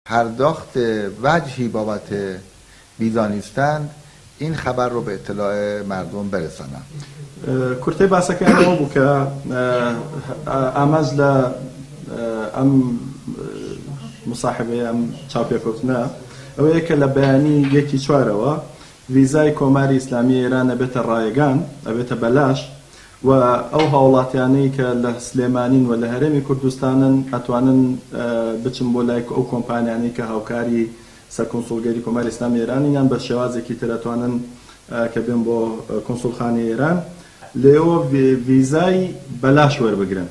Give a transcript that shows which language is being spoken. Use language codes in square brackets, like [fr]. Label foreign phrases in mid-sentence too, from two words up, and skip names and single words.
[fa] پرداخت وجهی بابت ویزا نیستند این خبر رو به اطلاع مردم برسانم. [ckb] کورتەی باسەکانەوە بوو کە ئاماژ لە ئەم مصاحبەیە ئەم چاوپێکەوتنە ئەوەیە کە لە بەیانی 1/4ەوە ویزای کۆماری ئیسلامی ئێران ئەبێتە ڕایگان، ئەبێتە بەلاش، و ئەو هاوڵاتیانەی کە لە سلێمانین و لە هەرێمی کوردستانن ئەتوانن بچن بۆ لای ئەو کۆمپانیانەی کە هاوکاری سەرکۆنسڵگەری کۆماری ئیسلامی ئێران یان بە شێوازێکی تر ئەتوانن کە بێن بۆ کۆنسڵخانەی ئێران لێەوە ویزای بەلاش وەربگرن.